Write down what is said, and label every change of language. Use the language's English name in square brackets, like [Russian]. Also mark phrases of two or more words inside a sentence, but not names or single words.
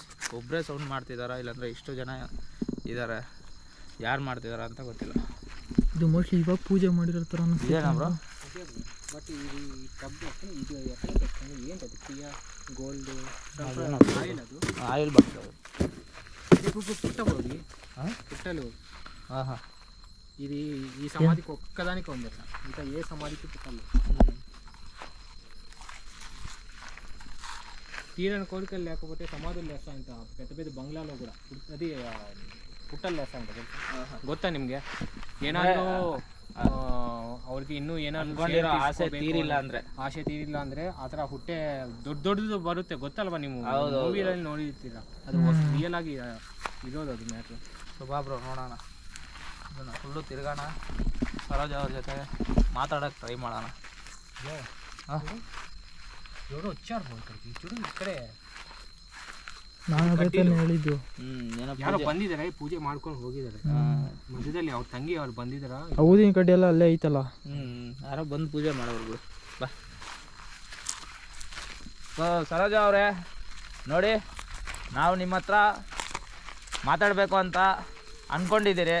[Kannada] ಒಬ್ಬರೇ ಸೌಂಡ್ ಮಾಡ್ತಿದ್ದಾರಾ, ಇಲ್ಲಾಂದರೆ ಇಷ್ಟು ಜನ ಇದ್ದಾರೆ, ಯಾರು ಮಾಡ್ತಿದ್ದಾರೆ ಅಂತ ಗೊತ್ತಿಲ್ಲ. ಇದು ಮೋಸ್ಟ್ಲಿ ಇವಾಗ ಪೂಜೆ ಮಾಡಿರೋ ಥರ ಇದೇನಾ ಬ್ರೋ? ಬಟ್ ಇದು ಕಬ್ಬು ಇದು ಏನು ಅದಕ್ಕೆ [English] gold oil, [Kannada] ಅದು ಆಯಿಲ್ ಬರ್ತದೆ. [Telugu] పుట్ట పోయి పుట్టలు. ఆహా, ఇది ఈ సమాధికి ఒక్కదానికి ఉంది అట్లా, ఇంకా ఏ సమాధికి పుట్టలు. తీరని కోరికలు లేకపోతే సమాధులు వేస్తాయంట పెద్ద పెద్ద బంగ్లాలో కూడా. అది పుట్టలు వేస్తాయంట [Kannada] ಗೊತ್ತಾ ನಿಮಗೆ? ಏನಾದರೂ ಅವ್ರಿಗೆ ಇನ್ನೂ ಏನಾದ್ರು ಆಸೆ ತೀರಿಲ್ಲ ಅಂದರೆ ಆ ಥರ ಹುಟ್ಟೆ ದೊಡ್ಡದು ಬರುತ್ತೆ, ಗೊತ್ತಲ್ವಾ? ನೀವು ಮೂವಿಯಲ್ಲಿ ನೋಡಿರ್ತೀರ, ಅದು ರಿಯಲ್ ಆಗಿ ಇರೋದು ಅದು ಮ್ಯಾಟ್ರು. ಬಾ ಬ್ರೋ ನೋಡೋಣ, ಇದನ್ನು ಫುಲ್ಲು ತಿರ್ಗೋಣ, ಸರೋಜಾ ಅವ್ರ ಜೊತೆ ಮಾತಾಡೋಕ್ಕೆ ಟ್ರೈ ಮಾಡೋಣ. [Telugu] ఎవరో వచ్చారు చూడు ఇక్కడే. [Kannada] ನಾನು ಅದನ್ನು ಹೇಳಿದ್ದು. ಯಾರೋ ಬಂದಿದ್ದಾರೆ, ಪೂಜೆ ಮಾಡ್ಕೊಂಡು ಹೋಗಿದ್ದಾರೆ. ಮಧ್ಯದಲ್ಲಿ ಅವ್ರ ತಂಗಿ ಅವ್ರು ಬಂದಿದ್ದಾರ. ಊದಿನ ಕಡ್ಡಿ ಎಲ್ಲ ಅಲ್ಲೇ ಐತಲ್ಲ. ಯಾರೋ ಬಂದು ಪೂಜೆ ಮಾಡೋರು. ಬಾ ಸರೋಜಾ ಅವರೇ ನೋಡಿ, ನಾವು ನಿಮ್ಮ ಹತ್ರ ಮಾತಾಡಬೇಕು ಅಂತ ಅಂದ್ಕೊಂಡಿದ್ದೀರಿ.